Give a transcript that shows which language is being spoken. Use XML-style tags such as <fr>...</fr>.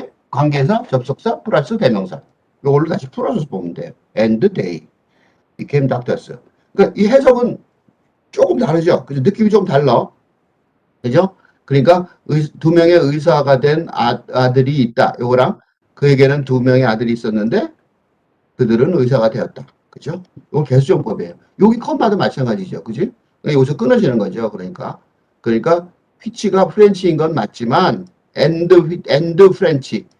<ko>관계사, 접속사 플러스 대명사. 요걸로 다시 풀어서 보면 돼요.</ko> <en>and they became doctors.</en> <ko>그러니까 이 해석은 조금 다르죠. 그죠? 느낌이 좀 달라. 그죠? 그러니까 두 명의 의사가 된 아들이 있다. 요거랑 그에게는 두 명의 아들이 있었는데 그들은 의사가 되었다. 그죠? 이건 개수정법이에요. 여기 컴마도 마찬가지죠. 그지? 여기서 끊어지는 거죠. 그러니까 which가 프렌치인 건 맞지만 and 프렌치.</ko>